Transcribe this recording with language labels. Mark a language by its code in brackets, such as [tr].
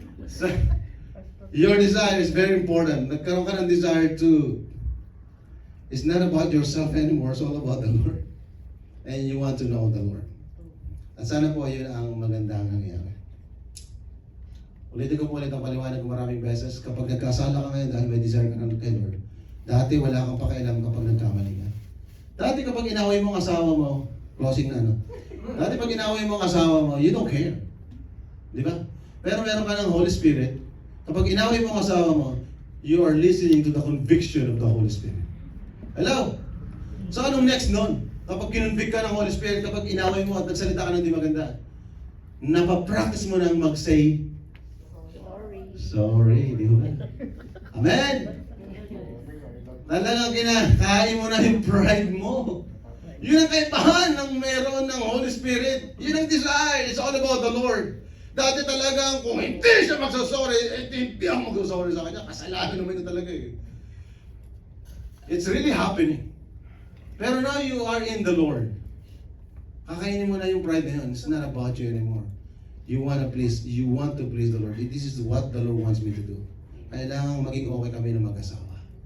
[en] So, your desire is very important. [tl] Nagkaroon ka ng [en] desire to, it's not about yourself anymore, it's all about the Lord. And you want to know the Lord. [tl] At sana po yun ang magandang nangyayari. Ulitin ko po ulit ang paliwanag ko maraming beses. Kapag nagkasala ka ngayon dahil may desire ka kay Lord, dati wala kang pakialam kapag nagkamali ka. Dati kapag inaway mo ang asawa mo, closing na ano. Dati pag inaway mo ang asawa mo, [en] you don't care. [tl] Di ba? Pero meron ka ng [en] Holy Spirit. [tl] Kapag inaway mo ang asawa mo, [en] you are listening to the conviction of the Holy Spirit. Hello? So anong next nun? [tl] Kapag kinonvict ka ng Holy Spirit, kapag inaway mo at nagsalita ka ng di maganda, napapractice mo nang mag-say, sorry, di ba? Amen! Talagang kinakain mo na yung pride mo. Yun ang kaibahan ng meron ng Holy Spirit. Yun ang desire. [en] It's all about the Lord. [tl] Dati talagang kung hindi siya magsasorry, hindi ako magsasorry sa kanya. Kasalanan naman ito talaga eh. [en] It's really happening. [tl] Pero [en] now you are in the Lord. [tl] Kakainin mo na yung pride na yun. [en] It's not about you anymore. You want to please the Lord. This is what the Lord wants me to do. [tl] Kailangan maging okay kami ng mag-asawa.